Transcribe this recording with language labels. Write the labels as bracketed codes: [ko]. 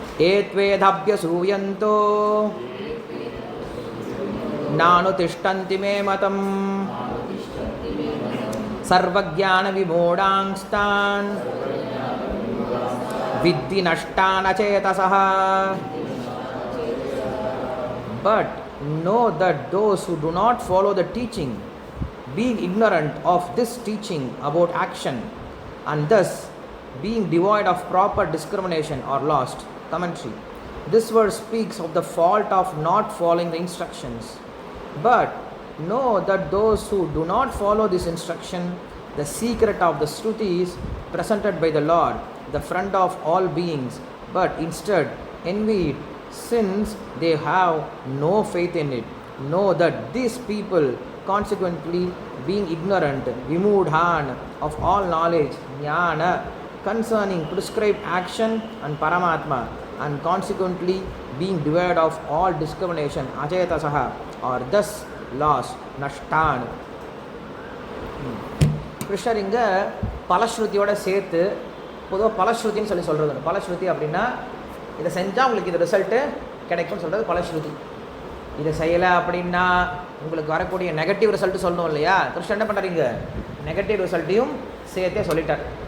[sa] ஏத்வேதாப்யசூயந்தோ நானு திஷ்டந்தி மே மதம் சர்வஜான விமூடாங்ஸ்தான் வித்தி நஷ்டான சேதசஹ. [en] But know that those who do not follow the teaching, being ignorant of this teaching about action, and thus being devoid of proper discrimination, are lost. Commentary. This verse speaks of the fault of not following the instructions. But know that those who do not follow this instruction, the secret of the Shruti is presented by the Lord, the friend of all beings, but instead envy it, since they have no faith in it. Know that these people, consequently being ignorant, vimudhan of all knowledge, jnana, concerning prescribed action and Paramatma, and consequently being devoid of all discrimination, achetasah, are thus lost, nashtan. [ta] கிருஷ்ணர் இங்கே பலஸ்ருதியோடு சேர்த்து, பொதுவாக பலஸ்ருதின்னு சொல்கிறது. பலஸ்ருதி அப்படின்னா இதை செஞ்சால் உங்களுக்கு இது ரிசல்ட்டு கிடைக்கும்னு சொல்கிறது பலஸ்ருதி. இதை செய்யலை அப்படின்னா உங்களுக்கு வரக்கூடிய நெகட்டிவ் ரிசல்ட்டு சொல்லணும் இல்லையா? கிருஷ்ணர் என்ன பண்ணுறீங்க, நெகட்டிவ் ரிசல்ட்டையும் சேர்த்தே சொல்லிட்டார்.